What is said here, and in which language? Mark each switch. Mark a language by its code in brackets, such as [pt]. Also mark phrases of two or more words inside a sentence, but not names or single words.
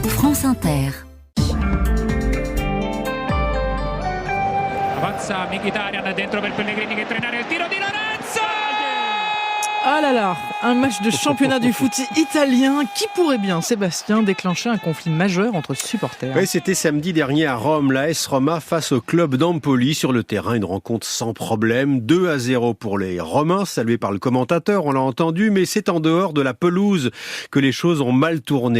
[fr] France Inter. [it] Avanza Mkhitaryan dentro per Pellegrini che entra in area, il tiro di Lorenzo! [fr] Ah là là, un match de championnat du foot italien qui pourrait bien, Sébastien, déclencher un conflit majeur entre supporters. Oui, c'était samedi dernier à Rome, l'AS Roma face au club d'Empoli sur le terrain. Une rencontre sans problème, 2-0 pour les Romains, salué par le commentateur, on l'a entendu, mais c'est en dehors de la pelouse que les choses ont mal tourné.